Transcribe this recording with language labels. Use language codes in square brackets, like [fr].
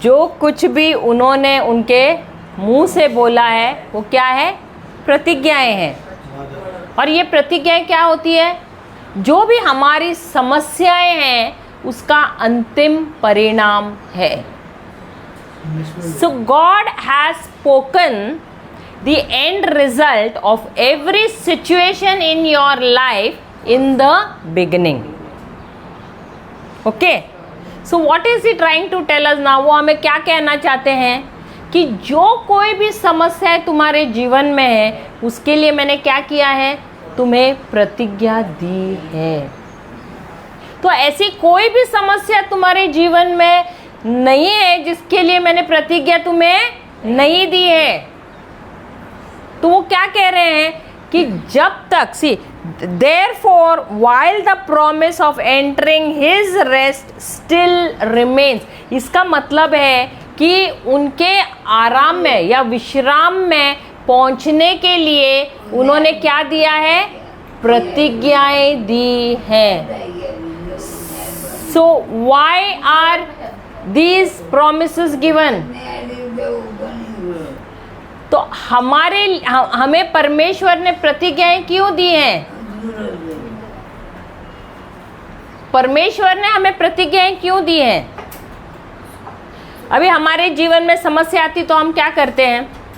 [hi] जो कुछ भी उन्होंने उनके मुंह से बोला है वो क्या है? प्रतिज्ञाएं हैं। और ये प्रतिज्ञाएं क्या होती है? जो भी हमारी समस्याएं हैं उसका अंतिम परिणाम है। [en] So God has spoken the end result of every situation in your life in the beginning. Okay? So what is he trying to tell us now? [hi] वो हमें क्या कहना चाहते हैं कि जो कोई भी समस्या तुम्हारे जीवन में है उसके लिए मैंने क्या किया है? तुम्हें प्रतिज्ञा दी है। तो ऐसी कोई भी समस्या तुम्हारे जीवन में नहीं है जिसके लिए मैंने प्रतिज्ञा तुम्हें नहीं दी है। तो वो क्या कह रहे हैं कि जब तक [en] therefore while the promise of entering his rest still remains, [hi] इसका मतलब है कि उनके आराम में या विश्राम में पहुंचने के लिए उन्होंने क्या दिया है? प्रतिज्ञाएं दी हैं। [en] So why are these promises given? [hi] तो हमें परमेश्वर ने प्रतिज्ञाएं क्यों दी हैं? परमेश्वर ने हमें प्रतिज्ञाएं क्यों दी हैं? अभी हमारे जीवन में समस्या आती तो हम क्या करते हैं?